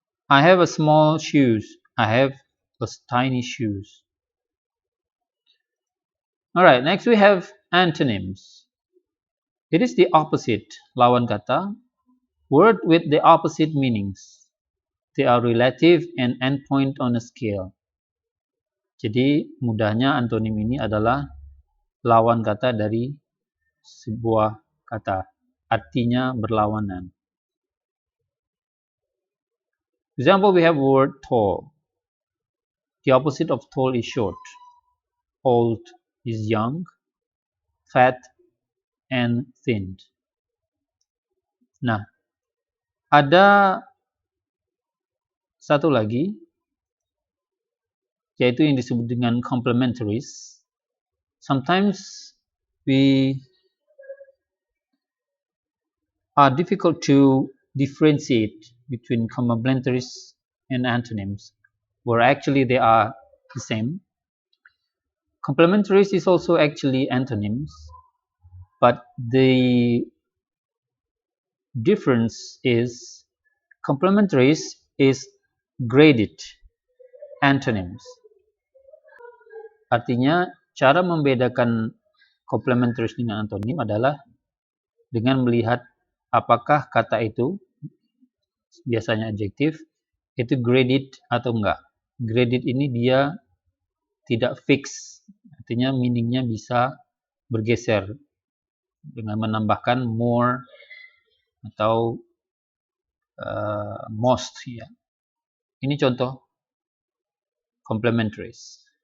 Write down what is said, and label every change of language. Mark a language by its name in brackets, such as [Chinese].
[English] I have a small shoes. I have a tiny shoes. Alright, next we have antonyms. It is the opposite, [Indonesian] lawan kata, [English] word with the opposite meanings. They are relative and endpoint on a scale. [Indonesian] Jadi mudahnya antonim ini adalah lawan kata dari sebuah kata. Artinya berlawanan. [English] Example, we have word tall. The opposite of tall is short. Old is young, fat, and thin. [Indonesian] Nah, ada satu lagi, yaitu yang disebut dengan complementaries. [English] Sometimes we are difficult to differentiate between complementaries and antonyms, where actually they are the same. Complementaries is also actually antonyms, but the difference is complementaries is graded antonyms. [Indonesian] Artinya cara membedakan complementaries dengan antonim adalah dengan melihat apakah kata itu, biasanya adjektif, itu graded atau enggak. Graded ini dia tidak fix, artinya meaningnya bisa bergeser dengan menambahkan more atau most ya. Ini contoh complementaries.